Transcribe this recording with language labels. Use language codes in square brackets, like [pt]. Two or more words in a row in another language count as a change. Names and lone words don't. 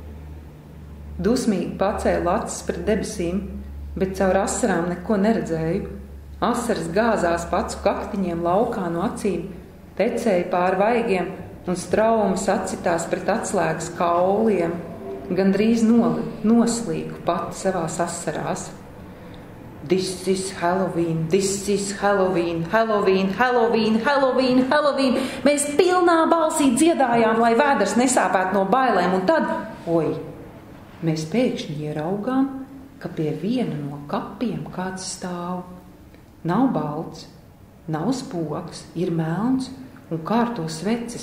[lv] Dusmīgi pacēlu acis pret debesīm, bet caur asarām neko neredzēju. Asaras gāzās pacu kaktiņiem laukā no acīm, tecēja pāri vaigiem un straumes acitās pret atslēgas kauliem. Gandrīz noslīgu pati savās asarās. [en] This is Halloween, this is Halloween, Halloween, Halloween, Halloween, Halloween. [lv] Mēs pilnā balsī dziedājām, lai vēders nesāpētu no bailēm, un tad, mēs pēkšņi ieraugām, ka pie viena no kapiem kāds stāv. Nav balts, nav spoks, ir melns un kārto sveces.